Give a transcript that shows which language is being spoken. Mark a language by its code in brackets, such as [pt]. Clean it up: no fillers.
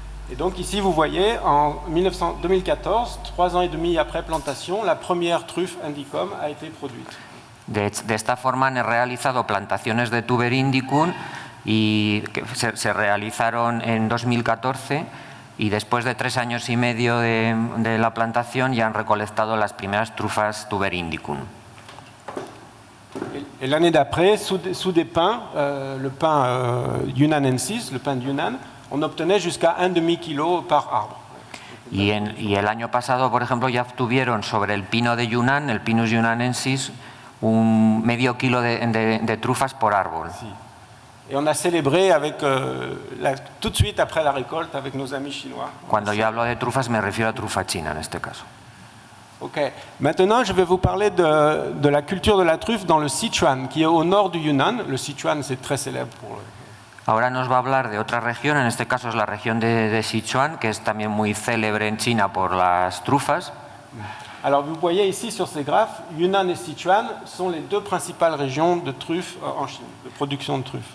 [fr] Et donc ici vous voyez en 2014, 3 ans et demi après plantation, la première truffe indicum a été produite. [es] De esta forma han realizado plantaciones de Tuber indicum y que se realizaron en 2014. Y después de 3 años y medio de la plantación ya han recolectado las primeras trufas Tuber indicum. [fr] Et l'année d'après, sous des pins, le pin yunanensis, le pin de Yunnan, on obtenait jusqu'à 1,5 kg par arbre. [es] Y el año pasado, por ejemplo, ya obtuvieron sobre el pino de Yunnan, el Pinus yunanensis, un medio kilo de trufas por árbol. Sí. [fr] Et on a célébré avec, tout de suite après la récolte avec nos amis chinois. [es] Cuando yo hablo de trufas me refiero a trufa china en este caso. Ok. [fr] Maintenant, je vais vous parler de la culture de la truffe dans le Sichuan, qui est au nord du Yunnan. Le Sichuan, c'est très célèbre pour... [es] Ahora nos va a hablar de otra región, en este caso es la región de Sichuan, que es también muy célebre en China por las trufas. [fr] Alors vous voyez ici sur ces graphes, Yunnan et Sichuan sont les deux principales régions de truffes en Chine, de production de truffes.